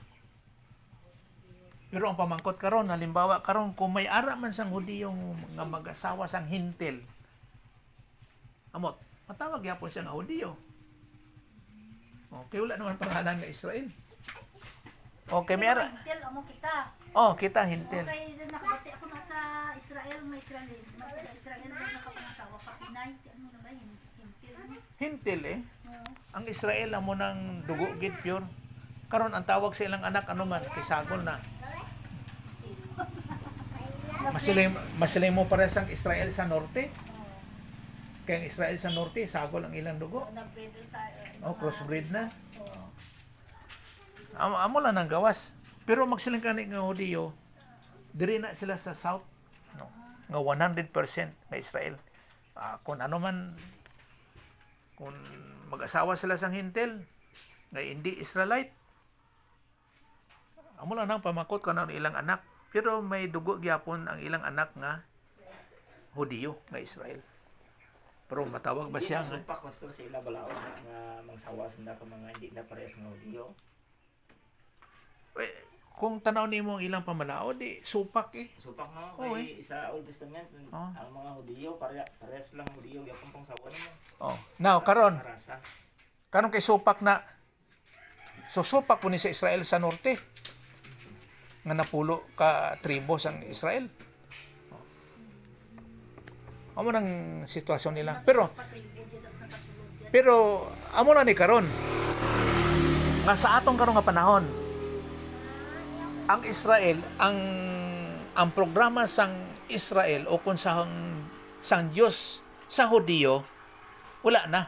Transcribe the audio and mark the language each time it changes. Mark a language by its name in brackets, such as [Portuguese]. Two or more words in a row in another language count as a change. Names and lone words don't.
[Hiligaynon] Pero ang pamangkot karon, halimbawa karon kung may ara man sang Hudiyo nga mag-asawa sang hintil. Amot, matawag yapon siya nga Hudiyo. Okay, wala naman pangalan nga Israel. Okay, may ara. Hintil amo kita. Kita hintil. Okay, nakabati ako na sa Israel, may Israel. Israel na nakapangasawa pa Pinay. Ano na ba yun? Hintil. Hintil Ang Israel amo nang dugo gid pure. Karon ang tawag sa ilang anak ano man kay sagol na. Masilay mo para sang Israel sa norte. Kaya ang Israel sa norte, sagol ang ilang dugo. Nag-breed sa Crossbreed na. Amo lang ng gawas. Pero magsiling ka nga Hudiyo, diri na sila sa south. No? Nga 100% na Israel. Kung ano man, kung mag-asawa sila sang hintil, nga hindi Israelite, amo lang nang pamakot ka ng ilang anak. Pero may dugo gyapon ang ilang anak nga Hudiyo nga Israel. Pero matawag ba siya nga? Supak pastor sa ila balaod nga mangsawa sila ka mga hindi na parehas nga Hudiyo. Kung tanaw nimo ang ilang pamalao, di supak Supak no kay sa Old Testament ang mga Hudiyo parehas lang Hudiyo gyapon pangsawa nimo. Now karon Rasa. kay supak na. So supak po ni sa Israel sa norte. Nga napulo ka tribo sang Israel. Amo nang sitwasyon nila. Pero Pero amo na ni karon nga sa atong karon nga panahon ang Israel ang programa sang Israel o kung sang Dios sa Hudiyo wala na.